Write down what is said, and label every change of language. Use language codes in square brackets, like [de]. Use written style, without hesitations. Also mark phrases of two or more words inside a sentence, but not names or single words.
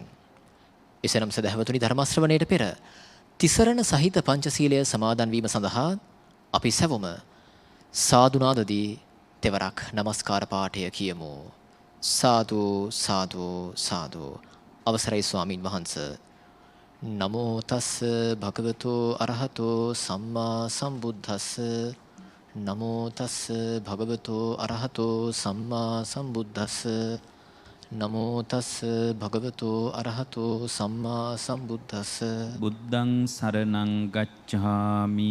[si] එසේනම් සදහවතුනි, ධර්ම ශ්‍රවණයට පෙර තිසරණ සහිත පංචශීලය සමාදන් වීම සඳහා අපි සැවොම සාදුනාදදී තෙවරක් නමස්කාර පාඨය කියමු. සාදු සාදු සාදු. අවසරයි ස්වාමින් වහන්සේ. [pi] නමෝ තස් භගවතු අරහතෝ සම්මා සම්බුද්දස්ස. නමෝ තස් භගවතු අරහතෝ සම්මා සම්බුද්දස්ස. නමෝ තස් භගවතු අරහතෝ සම්මා සම්බුද්දස්ස. බුද්ධං සරණං ගච්ඡාමි.